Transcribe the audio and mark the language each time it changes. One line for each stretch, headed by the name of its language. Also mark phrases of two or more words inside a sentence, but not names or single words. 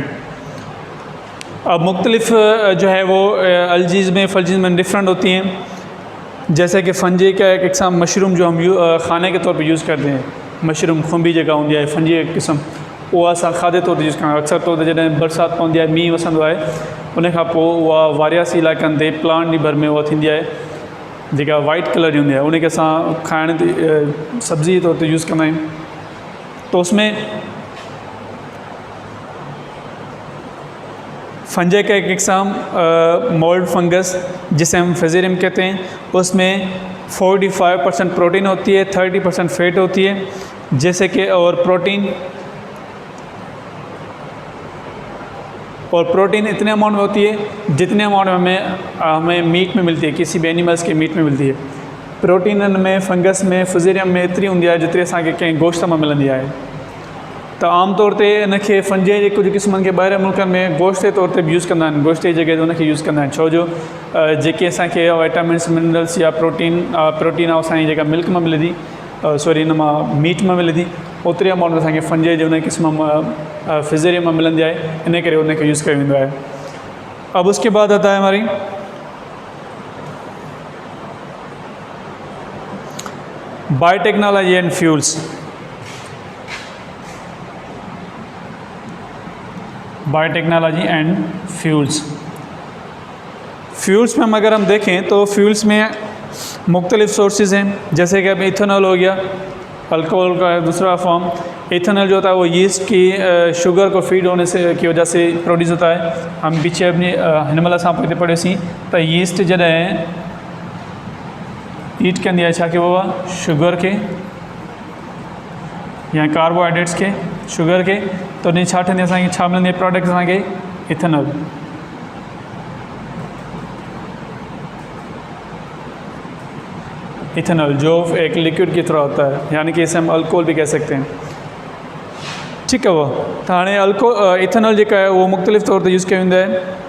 Urdu: اب مختلف جو ہے وہ الجیز میں فلجیز میں ڈیفرنٹ ہوتی ہیں. جیسے کہ فنجی کا ایک قسم مشروم جو ہم کھانے کے طور پے یوز کرتے ہیں,
Sindhi: मशरूम खुंबी जगह होंदी है फंजी एक किस्म, वो असां खाधे तौर ते यूज़ करणु अक्सर तौर ते जॾहिं बरसाति पवंदी आहे, मींहुं वसंदो आहे, उन खां पोइ उहा वारियासी इलाइक़नि ते प्लांट जी भर में उहा थींदी आहे जेका
English: white colour
Sindhi: जी हूंदी आहे, उनखे असां खाइण ते सब्ज़ी जे तौर ते यूज़ कंदा आहियूं।
Urdu: تو اس میں فنجے کا ایک
English: example mould fungus
Urdu: جسے ہم فیزیریم کہتے ہیں، اس میں 45% پروٹین ہوتی ہے، 30% فیٹ ہوتی ہے، جیسے کہ اور پروٹین اتنے اماؤنٹ میں ہوتی ہے جتنے اماؤنٹ میں ہمیں میٹ میں ملتی ہے، کسی بھی اینیملز کے میٹ میں ملتی ہے.
Sindhi: प्रोटीन में फंगस में फेजेरियम में एतरी होंदी आहे जेतिरी असांखे कंहिं गोश्त में मिलंदी आहे। तो आम तौर ते इनखे फंजे जे कुझु क़िस्मनि खे ॿाहिरि मुल्कनि में गोश्त जे तौर ते बि यूज़ कंदा आहिनि, गोश्त जी जॻह ते उनखे यूज़ कंदा आहिनि, छो जो जेके असांखे
English: vitamins minerals
Sindhi: या प्रोटीन आहे असांजी जेका मिल्क में मिले थी, सॉरी इन मां मीट में मिले थी, ओतिरी अमाउंट में असांखे फंजे जे उन क़िस्म में फेजेरियम में मिलंदी आहे, इन करे उनखे यूज़ कयो वेंदो आहे।
Urdu: اب اس کے بعد آتا ہے ہماری
English: biotechnology and fuels. biotechnology and fuels
Urdu: میں ہم اگر ہم دیکھیں تو فیولز میں مختلف سورسز ہیں، جیسے کہ اب ایتھنول ہو گیا، الکوحل کا دوسرا فارم. ایتھنول جو ہوتا ہے وہ ییسٹ کی شوگر کو فیڈ ہونے سے کی وجہ سے پروڈیوس ہوتا ہے. ہم پیچھے اپنی
Sindhi: हिनमल असां पोइ पढ़े सी तो यीस्ट जॾहिं ईट कंदी आहे छा के बाबा शुगर के या कार्बोहाइड्रेट्स के शुगर के, तो उन छा ठहंदी असांखे छा मिलंदी आहे प्रोडक्ट असांखे इथेनॉल।
Urdu: ایتھنول جو ایک لکوئڈ کی طرح ہوتا ہے، یعنی کہ اسے ہم الکوحل بھی کہہ سکتے ہیں، ٹھیک ہے. وہ تو ہاں ایتھنول جو ہے وہ مختلف طور پر یوز کیا ویندو ہے.